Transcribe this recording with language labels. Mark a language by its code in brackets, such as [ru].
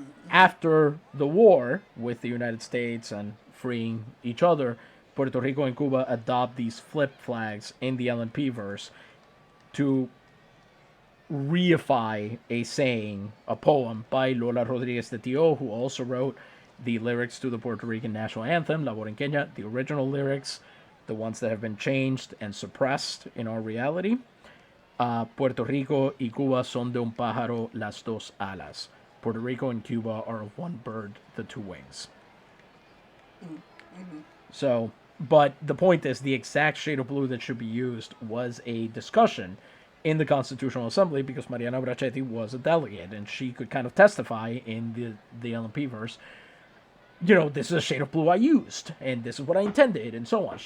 [en] After the war with the United States and freeing each other, Puerto Rico and Cuba adopt these flip flags in the LNP verse to reify a saying, a poem by Lola Rodriguez de Tio, who also wrote the lyrics to the Puerto Rican national anthem, La Borinqueña, the original lyrics, the ones that have been changed and suppressed in our reality. [es] Puerto Rico y Cuba son de un pájaro las dos alas. [en] Puerto Rico and Cuba are of one bird, the two wings. Mm-hmm. So, but the point is, the exact shade of blue that should be used was a discussion in the Constitutional Assembly because Mariana Brachetti was a delegate and she could kind of testify in the LMP verse, this is a shade of blue I used and this is what I intended and so on.